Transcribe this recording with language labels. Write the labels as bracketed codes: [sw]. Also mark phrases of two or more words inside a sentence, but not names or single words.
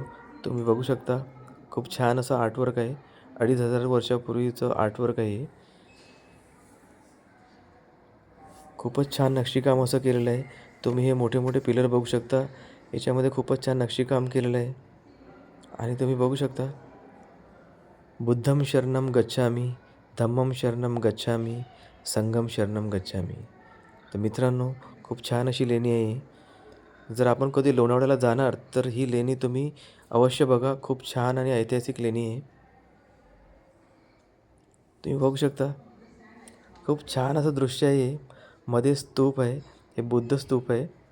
[mr] तुम्ही बघू शकता खूप छान असं आर्टवर्क आहे. 2500 वर्षापूर्वीचं आर्टवर्क आहे हे. खूपच छान नक्षीकाम असं केलेलं आहे. तुम्ही हे मोठे मोठे पिलर बघू शकता. याच्यामध्ये खूपच छान नक्षीकाम केलेलं आहे. आणि तुम्ही बघू शकता [pi] बुद्धं शरणं गच्छामि, धम्मं शरणं गच्छामि, संघं शरणं गच्छामि. [mr] तर मित्रांनो, खूप छान अशी लेणी आहे ही. जर आपण कधी लोणावळ्याला जाणार तर ही लेणी तुम्ही अवश्य बघा. खूप छान आणि ऐतिहासिक लेणी आहे. तुम्ही बघू शकता खूप छान असं दृश्य आहे हे. मध्ये स्तूप आहे. हे बुद्ध स्तूप आहे.